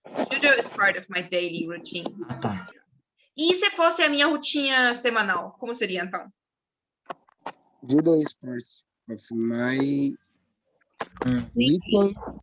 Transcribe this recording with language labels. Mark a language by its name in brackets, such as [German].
[English] Judo is part of my daily routine. [Portuguese] Ah, tá. E se fosse a minha rotina semanal, como seria então? [English] Judo is part of my weekly.